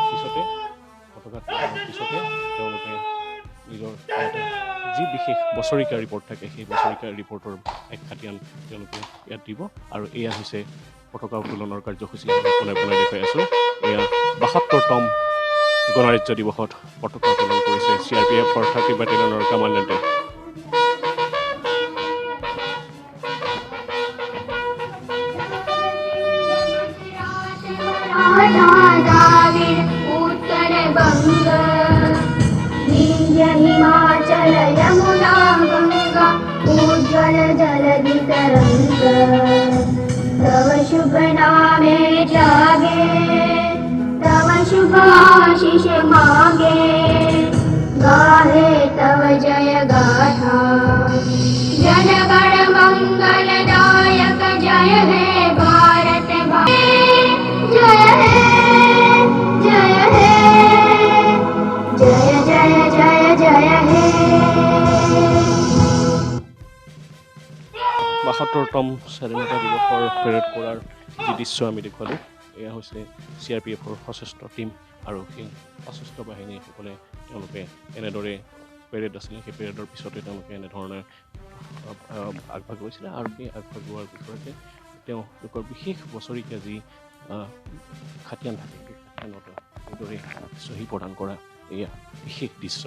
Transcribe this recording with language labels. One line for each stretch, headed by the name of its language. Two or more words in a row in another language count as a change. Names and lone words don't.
Assamese: পিছতে তেওঁলোকে নিজৰ যি বিশেষ বছৰিকীয়া ৰিপৰ্ট থাকে সেই বছৰিকীয়া ৰিপৰ্টৰ এক খাতিয়ান তেওঁলোকে ইয়াত দিব আৰু এয়া হৈছে পতাকা উত্তোলনৰ কাৰ্যসূচী পোনে পোনে দেখুৱাই আছোঁ। এয়া ৭২তম গণৰাজ্য দিৱসত পতাকা উত্তোলন কৰিছে CRPFৰ 30 বেটেলিয়নৰ কামাণ্ডেণ্টে।
Bangla: উত্তর বঙ্গ বিন্ধ্য হিমাচল যমুনা গঙ্গা উজ্জ্বল জলধি তরঙ্গ তব শুভ নামে জাগে তব শুভ আশিস মাগে গাহে তব জয় গাথা জন গণ মঙ্গল দায়ক জয় হে ভারত জয় হে জয় হে জয় জয় জয় জয় হে
Assamese: ৭২তম স্বাধীনতা দিৱসৰ পেৰেড কৰাৰ যি দৃশ্য আমি দেখুৱালোঁ এয়া হৈছে CRPFৰ সশস্ত্ৰ টীম আৰু সেই সশস্ত্ৰ বাহিনীসকলে তেওঁলোকে এনেদৰে পেৰেড আছিলে সেই পেৰেডৰ পিছতে তেওঁলোকে এনেধৰণে আগভাগ লৈছিলে আৰু সেই আগভাগ লোৱাৰ পিছতে তেওঁলোকৰ বিশেষ বছৰিকীয়া যি খাতিয়ান থাকে সেই খাতিয়ানত এইদৰে চহী প্ৰদান কৰা এয়া বিশেষ দৃশ্য।